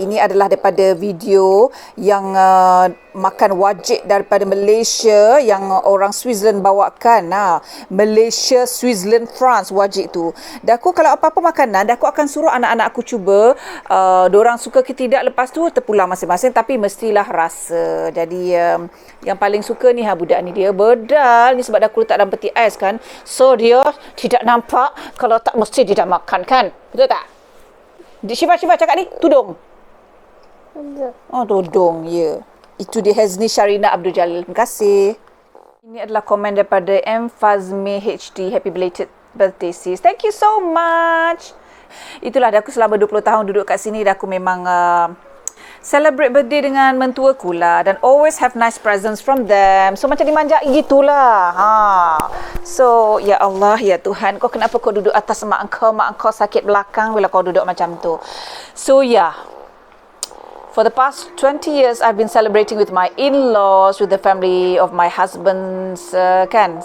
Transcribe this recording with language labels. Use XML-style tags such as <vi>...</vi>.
<ms>Ini adalah daripada video yang makan wajib daripada Malaysia yang orang Switzerland bawakan. Malaysia, Switzerland, France wajib tu. Dan aku kalau apa-apa makanan, aku akan suruh anak-anak aku cuba. Diorang suka ke tidak, lepas tu terpulang masing-masing. Tapi mestilah rasa. Jadi yang paling suka ni budak ni, dia bedal ni sebab dah aku letak dalam peti ais kan. So dia tidak nampak, kalau tak mesti tidak makan kan. Betul tak? Syifa cakap ni, tudung. Oh, tudung, ya. Itu dia Hezni Sharina Abdul Jalil. Terima kasih. Ini adalah komen daripada M.</ms> <en>Fazmi HD. Happy belated birthday sis. Thank you so much.</en> <ms>Itulah, dah aku selama 20 tahun duduk kat sini, dah aku memang celebrate birthday dengan mentuaku lah.</ms> <en>Dan always have nice presents from them. So</en> <ms>macam dimanjai gitulah. So ya Allah, ya Tuhan, kau kenapa kau duduk atas mak kau sakit belakang bila kau duduk macam tu.</ms> <en>So yeah, for the past 20 years I've been celebrating with my in-laws, with the family of my husband's kan.</en>